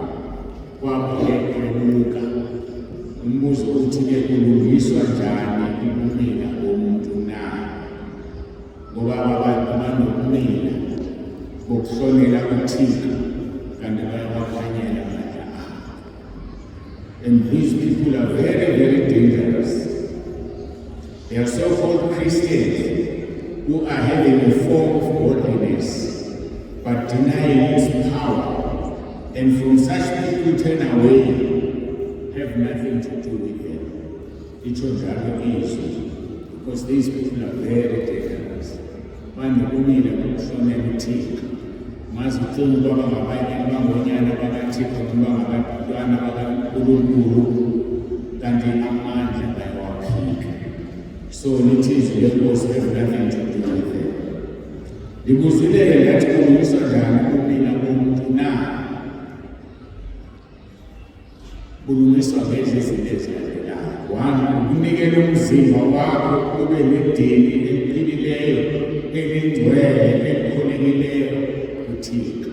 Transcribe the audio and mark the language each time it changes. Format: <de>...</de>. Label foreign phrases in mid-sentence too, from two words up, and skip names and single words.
<xh>Kwabo-ke kweluka. Umbuzo uthi-ke kulungiswa njani ukumila komuntu na? Ngoba abantu banokumila bokuhlonela uThixo kanti bayawakhanyela amandla abo.</xh> <en>And these people are very, very dangerous. They are so-called Christians who are having a form of godliness but denying its power. And from such people turn away, have nothing to do with them. It will drive easy because these people are very dangerous.</en> <xh>Banokumila ukuhlonela uThixo. Mazicinga ukuba bangabanye abangonyana bakaThixo noma bangabantwana bakaNkulunkulu, kanti amandla bayawaphika.</xh> <en>So</en> <xh>lithi izwi lenkosi</xh> <en>have nothing to do with them.</en> <xh>Ngikuzwile ngathi kulungiswa njani ukumila komuntu na? Kulungiswa ngezi zinto ezilandelayo. 1, ukunikela umzimba wakho ube nedini eliphilileyo, elingcwele, elikholekileyo kuThixo.</xh>